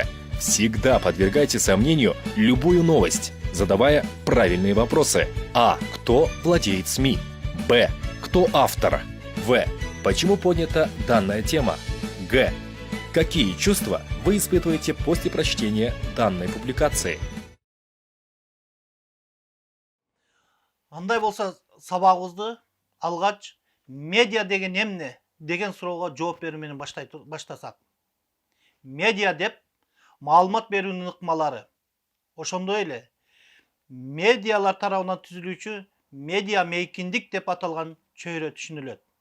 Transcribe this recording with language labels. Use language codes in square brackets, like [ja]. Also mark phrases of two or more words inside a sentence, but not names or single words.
[ru] Всегда подвергайте сомнению любую новость, задавая правильные вопросы. А. Кто владеет СМИ? Б. Кто автор? В. Почему поднята данная тема? Г. Какие чувства вы испытываете после прочтения данной публикации? [ky] Андай болса сабагыбызды алгач медиа деген эмне деген суроого жооп берүү менен баштасак. Медиа деп маалымат берүүнүн ыкмалары. Ошондой эле медиалар тарабынан түзүлүүчү медиа мейкиндик деп аталган чөйрө түшүнүлөт.